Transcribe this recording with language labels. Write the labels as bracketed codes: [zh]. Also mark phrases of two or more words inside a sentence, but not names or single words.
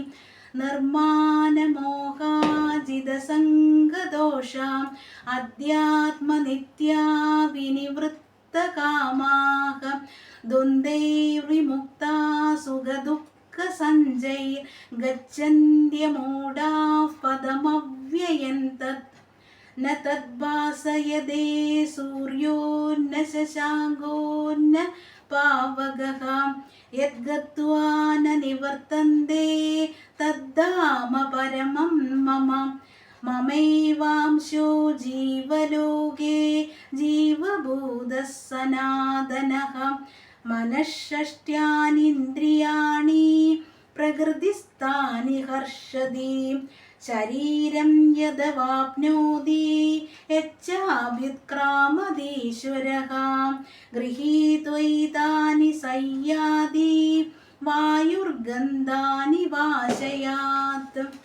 [sa] നിർമാനമോഹാജിതസംഗദോഷ അധ്യാത്മനിത്യാ വിനിവൃത്തകാമാഃ ദ്വന്ദ്വൈർവിമുക്താ സുഖദുഃഖസഞ്ജൈ ഗച്ഛന്ത്യമൂഢാഃ പദമവ്യയം തത് ന തദ്ഭാസയതേ സൂര്യോ ന ശശാങ്കോ ന പാവകഃ യദ്ഗത്വാ ന നിവർത്തന്തെ തദ്ധാമ പരമം മമ. മമൈവാംശോ ജീവലോകേ ജീവഭൂതഃ സനാതനഃ മനഃഷഷ്ട്യാനീന്ദ്രിയാണി പ്രകൃതിസ്ഥാനി ഹർഷതി ശരീരം യദവാപ്നോതി യച്ഛാഭ്യുത്ക്രാമതീശ്വരഃ ഗൃഹീത്വൈതാനി സയ്യാതി വായുർഗന്ധാനി വാശയാത്.